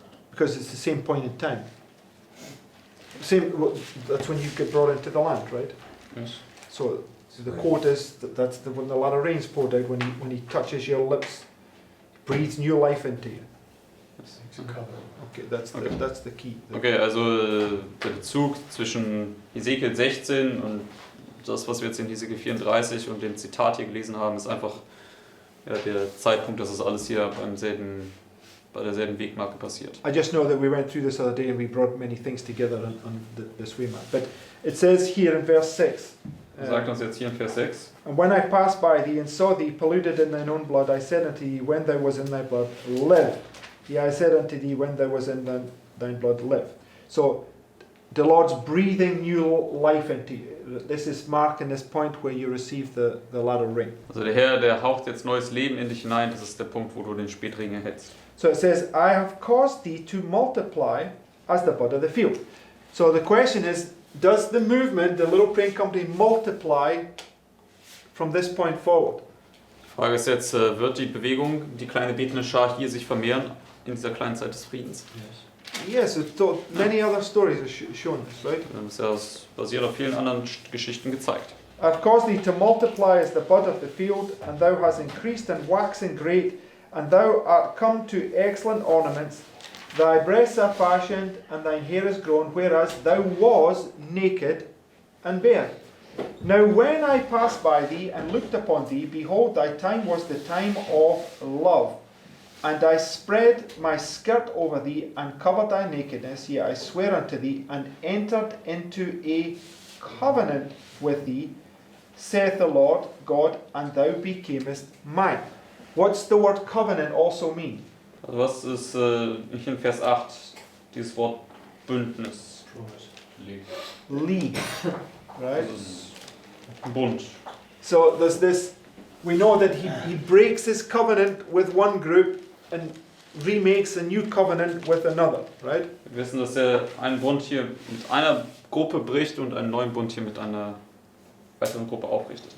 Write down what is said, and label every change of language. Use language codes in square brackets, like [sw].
[en] because it's the same point in time. That's when you get brought into the land, right? Yes. So the quote is that's when the latter rain's poured out, when he touches your lips, breathes new life into you. Yes. It's a covenant. Okay, Okay. that's the key. [de] Okay, also der Bezug zwischen Ezekiel 16 und das, was wir jetzt in Ezekiel 34 und dem Zitat hier gelesen haben, ist einfach ja, der Zeitpunkt, dass es alles hier bei derselben Wegmarke passiert. [en] I just know that we went through this other day and we brought many things together on this way map. But it says here in verse 6. [de] Er sagt uns jetzt hier in Vers 6, [en] And when I passed by thee and saw thee polluted in thine own blood, I said unto thee, when thou was in thy blood, live. Yeah, I said unto thee, when thou was in thine blood, live. So the Lord's breathing new life into you. This is marking this point where you receive the latter rain. [de] also der Herr, der haucht jetzt neues Leben in dich hinein, das ist der Punkt, wo du den Spätregen erhältst. [en] So it says, I have caused thee to multiply as the bud of the field. So the question is, does the movement, the little praying company, multiply from this point forward? [de] Die Frage ist jetzt, wird die Bewegung, die kleine betende Schar hier sich vermehren in dieser kleinen Zeit des Friedens? [en] Yes. Yes, many other stories are shown this, right? [de] Das ist ja basiert auf vielen anderen Geschichten gezeigt. [en] I've caused thee to multiply as the bud of the field, and thou hast increased and waxen great, and thou art come to excellent ornaments. Thy breasts are fashioned, and thine hair is grown, whereas thou was naked and bare. Now when I passed by thee and looked upon thee, behold, thy time was the time of love. And I spread my skirt over thee, and covered thy nakedness, yea, I swear unto thee, and entered into a covenant with thee, saith the Lord God, and thou becamest mine. What's the word covenant also mean? [de] Also was ist hier in Vers 8 dieses Wort Bündnis? [en] Promise. League, right? [de] Das ist ein Bund. [en] So there's this, we know that he breaks his covenant with one group and remakes a new covenant with another, right? [de] Wir wissen, dass er einen Bund hier mit einer Gruppe bricht und einen neuen Bund hier mit einer weiteren Gruppe aufrichtet.